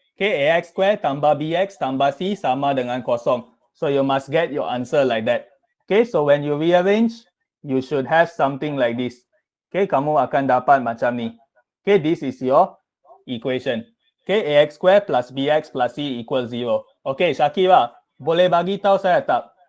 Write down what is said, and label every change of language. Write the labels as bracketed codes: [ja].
[ms] Okay, ax square tambah bx tambah c sama dengan kosong. [en] So you must get your answer like that. Okay, so when you rearrange, you should have something like this. [ms] Okay, kamu akan dapat macam ni. [en] Okay, this is your equation. Okay, ax square plus bx plus c equals 0. [ms] Okay, Shakira, boleh bagi tahu saya tak?